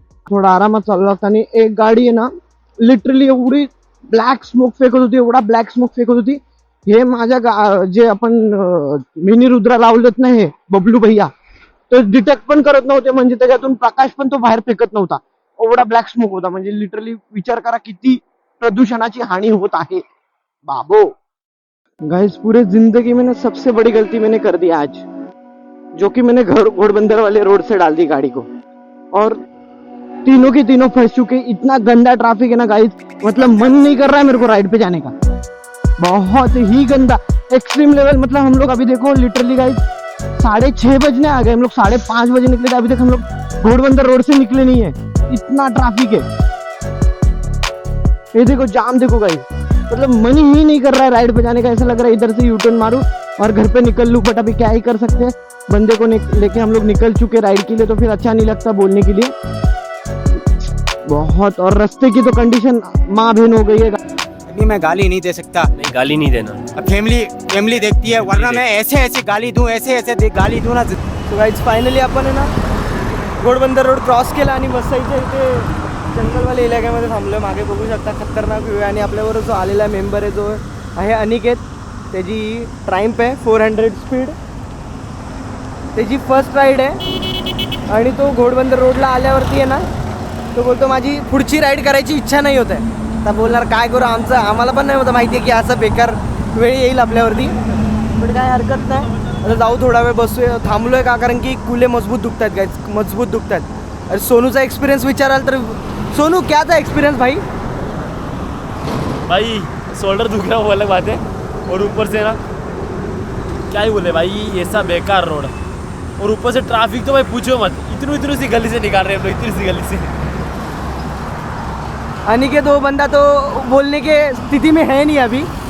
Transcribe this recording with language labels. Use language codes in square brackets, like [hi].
[mr] थोडा आरामात चालला असताना एक गाडी आहे ना, लिटरली एवढी ब्लॅक स्मोक फेकत होती, एवढा ब्लॅक स्मोक फेकत होती. हे माझ्या जे आपण मिनी रुद्रा लावलेत ना, हे बबलू भैया, तो डिटेक्ट पण करत नव्हते. म्हणजे त्याच्यातून प्रकाश पण तो बाहेर फेकत नव्हता, एवढा ब्लॅक स्मोक होता. म्हणजे लिटरली विचार करा किती प्रदूषणाची हानी होत आहे बाबो. [hi] गाइस पूरे जिंदगी में ना सबसे बड़ी गलती मैंने कर दी आज, जो कि मैंने घोड़बंदर वाले रोड से डाल दी गाड़ी को, और तीनों के तीनों फंस चुके. इतना गंदा ट्रैफिक है ना गाइस, मतलब मन नहीं कर रहा है मेरे को राइड पे जाने का. बहुत ही गंदा, एक्सट्रीम लेवल. मतलब हम लोग अभी देखो लिटरली गाइस 6:30 बजने आ गए, हम लोग 5:30 बजे निकले थे, अभी तक हम लोग घोड़बंदर रोड से निकले नहीं है. इतना ट्रैफिक है. ये देखो जाम देखो गाइस, मतलब मन ही नहीं कर रहा है राइड पे जाने का. ऐसा लग रहा है इधर से यू टर्न मारूं और घर पे निकल लूं, बट अभी क्या ही कर सकते हैं. बंदे को लेके हम लोग निकल चुके राइड के लिए, तो फिर अच्छा नहीं लगता बोलने के लिए बहुत. और रास्ते की तो कंडीशन माँ बहन हो गई है. अभी मैं गाली नहीं दे सकता. नहीं, गाली नहीं देना. अब फैमिली देखती है, वरना मैं ऐसे गाली दूं, ऐसे गाली दूं ना. [mr] तो गाइस फायनली आपण आहे ना घोडबंदर रोड क्रॉस केला आणि वसईच्या इथे जंगलवाल्या इलाक्यामध्ये थांबलो. मागे बघू शकता खतरनाक व्ह्यू आहे. आणि आपल्याबरोबर जो आलेला मेंबर आहे जो आहे अनिकेत, त्याची ट्राइम्प आहे 400 स्पीड, त्याची फर्स्ट राईड आहे. आणि तो घोडबंदर रोडला आल्यावरती आहे ना, तो बोलतो माझी पुढची राईड करायची इच्छा नाही होत आहे. आता बोलणार काय करू, आम्हाला पण नाही होतं माहिती आहे की असं बेकार वेळ येईल आपल्यावरती, पण काय हरकत नाही. आता जाऊ, थोडा वेळ बसूया. थांबलो आहे का, कारण की कुले मजबूत दुखत आहेत गाइस, मजबूत दुखत आहेत. अरे सोनूचा एक्सपिरियन्स विचाराल तर [hi] सोनू क्या था एक्सपीरियंस भाई? भाई शोल्डर दुख रहा वो अलग बात है, और ऊपर से ना क्या ही बोले भाई, ऐसा बेकार रोड, और ऊपर से ट्रैफिक तो भाई पूछो मत. इतनी सी गली से निकाल रहे हैं हम लोग, इतनी सी गली से. अनिकेत वो बंदा तो बोलने के स्थिति में है नहीं अभी.